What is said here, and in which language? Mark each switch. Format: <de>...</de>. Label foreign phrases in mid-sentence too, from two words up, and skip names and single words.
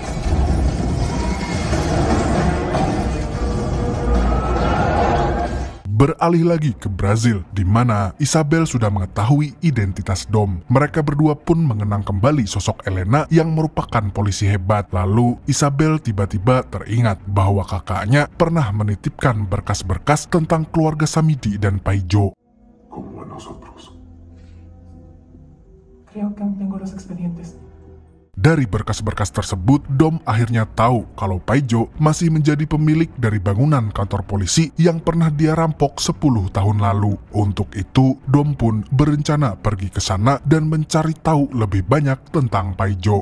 <id>Beralih lagi ke Brazil, di mana Isabel sudah mengetahui identitas Dom. Mereka berdua pun mengenang kembali sosok Elena yang merupakan polisi hebat. Lalu Isabel tiba-tiba teringat bahwa kakaknya pernah menitipkan berkas-berkas tentang keluarga Samidi dan Paijo.</id> <es>Como a nosotros. Creo que aún tengo los expedientes.</es> <id>Dari berkas-berkas tersebut, Dom akhirnya tahu kalau Paijo masih menjadi pemilik dari bangunan kantor polisi yang pernah dia rampok 10 tahun lalu. Untuk itu, Dom pun berencana pergi ke sana dan mencari tahu lebih banyak tentang Paijo.</id>